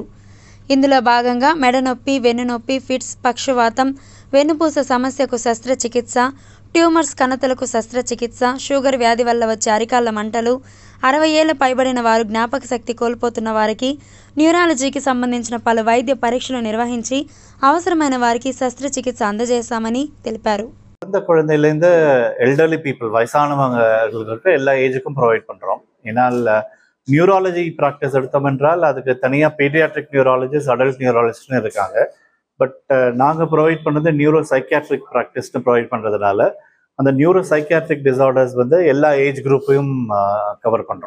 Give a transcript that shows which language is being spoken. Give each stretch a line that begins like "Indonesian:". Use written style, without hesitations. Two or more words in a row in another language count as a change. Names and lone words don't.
Telugu: ఇందులో భాగంగా మెడ నొప్పి, వెన్నునొప్పి, ఫిట్స్, పక్షవాతం, వెన్నుపూస సమస్యకు శస్త్రచికిత్స, ట్యూమర్స్ కణతలకు శస్త్రచికిత్స, షుగర్ వ్యాధి వల్ల వచ్చే అరికాళ్ల మంటలు, 60 ఏళ్ల పైబడిన వారు, జ్ఞాపక శక్తి కోల్పోతున్న వారికి, న్యూరాలజీకి సంబంధించిన పలు వైద్య పరీక్షలు నిర్వహించి అవసరమైన వారికి శస్త్రచికిత్స అందజేశామని తెలిపారు.
Tamil: இந்த குழந்தையிலேருந்து
English: elderly people
Tamil: வயசானவங்களுக்கு எல்லா ஏஜுக்கும் ப்ரொவைட் பண்ணுறோம். ஏன்னால்
English: neurology practice
Tamil: எடுத்தோம் என்றால் அதுக்கு தனியாக
English: pediatric neurologist, adult neurologist
Tamil: இருக்காங்க. பட் நாங்கள் ப்ரொவைட் பண்ணது
English: neuro psychiatric practice
Tamil: ப்ரொவைட் பண்ணுறதுனால அந்த
English: neuro psychiatric disorders
Tamil: வந்து எல்லா
English: age group
Tamil: கவர் பண்ணுறோம்.